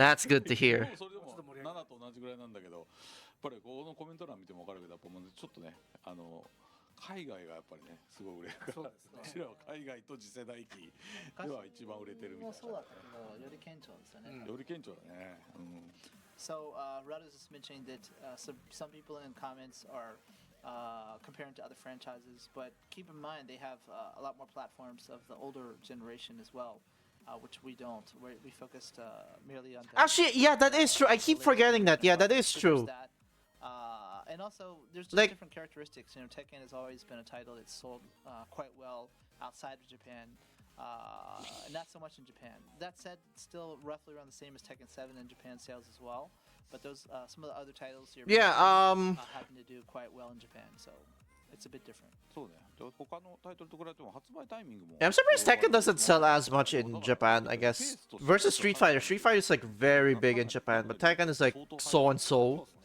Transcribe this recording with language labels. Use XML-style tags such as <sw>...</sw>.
<en>That's good to hear.</en> <ja>それでも7と同じぐらいなんだけど、やっぱりこのコメント欄見ても分かるけど、やっぱもうちょっとね海外がやっぱりねすごい売れるから、そうですねうちらは海外と次世代機では一番売れてるみたいな。そうだったけど、より顕著ですよね。より顕著だね。</ja> <en>So Rad is just mentioning that some people in comments are comparing to other franchises, but keep in mind they have a lot more platforms of the older generation as well, which we don't. We focused merely on. Actually, yeah, that is true. I keep forgetting that. Yeah, that is true. And also, there's just Like- different characteristics. Tekken has always been a title that's sold quite well outside of Japan. Not so much in Japan. That said, it's still roughly around the same as Tekken 7 in Japan sales as well. But those some of the other titles here Yeah, happen to do quite well in Japan, so it's a bit different.</en> <ja>そうね。で他のタイトルと比べても発売タイミングも。</ja> <en>I'm surprised Tekken doesn't sell as much in Japan, I guess. Versus Street Fighter. Street Fighter is like very big in Japan, but Tekken is like so and so.</en>